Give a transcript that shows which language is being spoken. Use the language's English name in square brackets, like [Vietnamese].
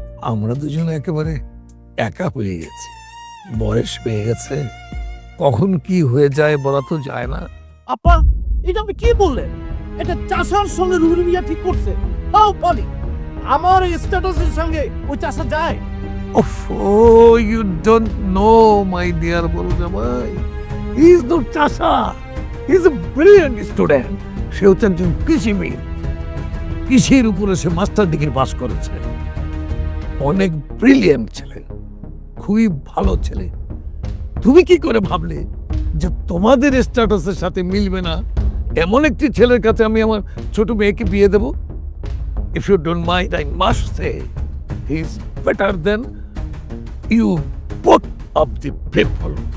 [Bangla] আমরা দুজন একেবারে একা হয়ে গেছি, বয়স পেয়ে গেছে, কখন কি হয়ে যায় বলা তো যায় না। আপা, এটা আপনি কি বললেন? এটা চাষার সঙ্গে রুবির বিয়ে ঠিক করছে, তাও পারি আমার স্ট্যাটাসের সঙ্গে ওই চাষা যায়? [English] Oh, you don't know, my dear Bolujamai. He is not Chasha. He is a brilliant student. [Bangla] সে হচ্ছে একজন কৃষিবিদ। কৃষির উপরে সে মাস্টার ডিগ্রি পাস করেছে। অনেক ব্রিলিয়েন্ট ছেলে, খুবই ভালো ছেলে। তুমি কি করে ভাবলে যে তোমাদের স্ট্যাটাসের সাথে মিলবে না এমন একটি ছেলের কাছে আমি আমার ছোট মেয়েকে বিয়ে দেব? [English] If you don't mind, I must say he is better than you both of the people.